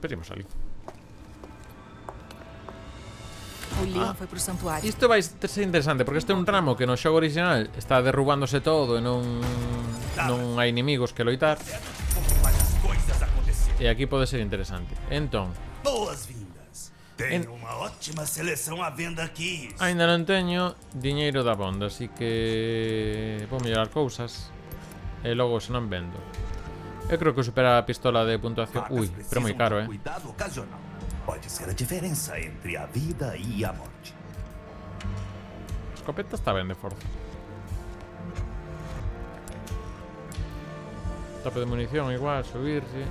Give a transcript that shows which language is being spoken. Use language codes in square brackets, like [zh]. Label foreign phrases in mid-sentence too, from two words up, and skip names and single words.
[gl] Veña, esperemos ali. [pt] o leão foi pro santuário. [gl] Isto vai ser interesante, porque este é un tramo que no xogo original está derrubándose todo e non hai inimigos que loitar. [pt] Faz as coisas acontecer. [gl] E aquí pode ser interesante. Entón, [pt] Boas-vindas. Tenho uma ótima seleção à venda aqui. [gl] ainda non teño diñeiro da bonda, así que vou mellorar cousas e logo se non vendo. Eu creo que supera a pistola de puntuación. Ui, pero moi caro, [pt] Cuidado ocasional. Pode ser a diferença entre a vida e a morte. [gl] Escopeta está ben de forza. Tope de munición igual, subirse.